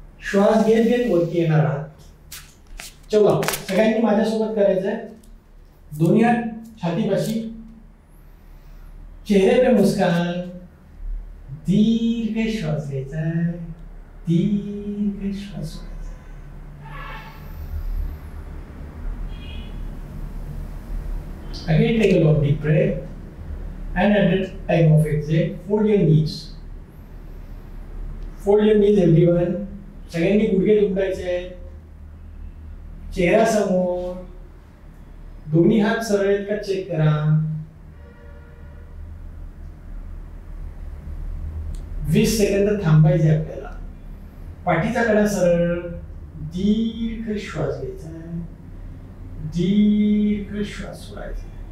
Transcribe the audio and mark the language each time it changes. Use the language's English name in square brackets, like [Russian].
[Marathi] श्वास घेत घेत वरती येणार आहात. चला सगळ्यांनी माझ्यासोबत करायचं आहे. दोन्ही हात छातीपाशी, [Hindi] चेहरे पे मुस्कान, [Marathi] दीर्घ श्वास घ्यायचा आहे, दीर्घ श्वास सोडायचा. [English] Again take a long deep breath and at the time of exhale fold your knees. Fold your knees everyone. [Marathi] सगळ्यांनी गुडघे दुमडायचे आहेत. चेहरा समोर, दोन्ही हात सरळ आहेत का चेक करा. 20 सेकंद थांबायचे आपल्याला. पाठीचा कडा सरळ, दीर्घ श्वास घ्यायचा आहे, दीर्घ श्वास सोडायचा.